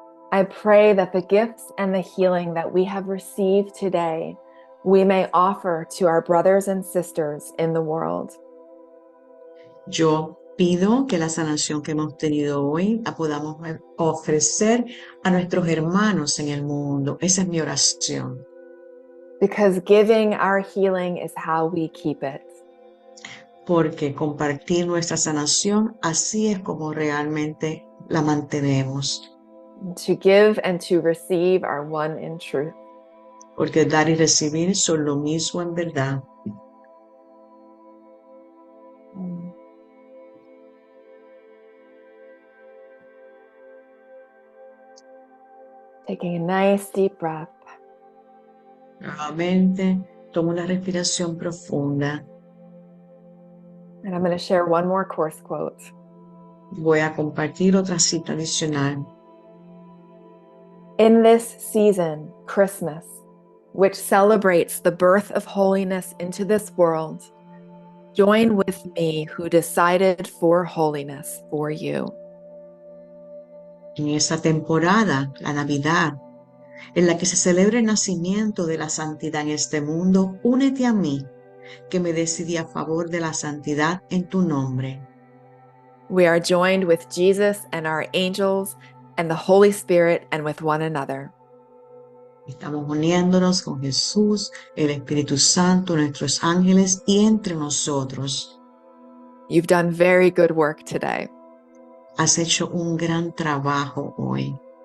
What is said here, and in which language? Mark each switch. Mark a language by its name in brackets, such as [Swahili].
[English] I pray that the gifts and the healing that we have received today, we may offer to our brothers and sisters in the world. [Spanish] Yo Pido que la sanación que hemos tenido hoy la podamos ofrecer a nuestros hermanos en el mundo. Esa es mi oración. [English] Because giving our healing is how we keep it. [Spanish] Porque compartir nuestra sanación, así es como realmente la mantenemos. [English] To give and to receive are one in truth. [Spanish] Porque dar y recibir son lo mismo en verdad. [English] Taking a nice deep breath. [Spanish] Nuevamente, tomo una respiración profunda. [English] And I'm going to share one more course quote. [Spanish] Voy a compartir otra cita adicional. [English] In this season, Christmas, which celebrates the birth of holiness into this world, join with me who decided for holiness for you. [Spanish] En esa temporada, la Navidad, en la que se celebra el nacimiento de la santidad en este mundo, únete a mí, que me decidí a favor de la santidad en tu nombre. [English] We are joined with Jesus and our angels and the Holy Spirit and with one another. [Spanish] Estamos uniéndonos con Jesús, el Espíritu Santo, nuestros ángeles y entre nosotros. [English] You've done very good work today. [Spanish] Has hecho un gran trabajo hoy.